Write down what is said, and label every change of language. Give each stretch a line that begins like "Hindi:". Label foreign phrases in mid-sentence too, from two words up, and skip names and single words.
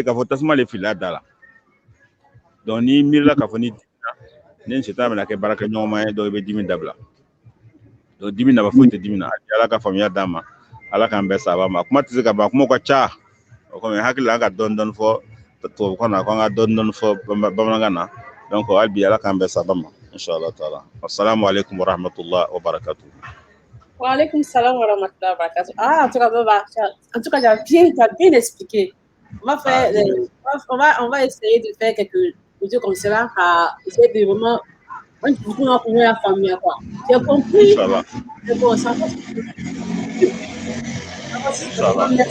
Bambara: k'a fɔ tasuma le filila da la donc n'i miirila k'a fɔ ni dimina ni sitana bɛna kɛ baarakɛ ɲɔgɔnma ye donc i bɛ dimi dabila donc dimi nafa foyi tɛ dimi na ala ka faamuya d'a ma ala k'an bɛɛ saba ma kuma tɛ se ka ban kuma ka ca o kɔmi hakili la an ka dɔɔni fɔ tubabukan na ko an ka dɔɔni fɔ bamanankan na donc hali bi ala k'an bɛɛ saba ma inshallah taala
Arabic: السلام عليكم ورحمة الله وبركاته. وعليكم السلام ورحمة الله وبركاته.
French: En tout cas, t'as bien expliqué. On va essayer de faire quelques vidéos comme cela à essayer de vraiment la famille quoi. Tu as compris? C'est bon, ça va. Merci beaucoup.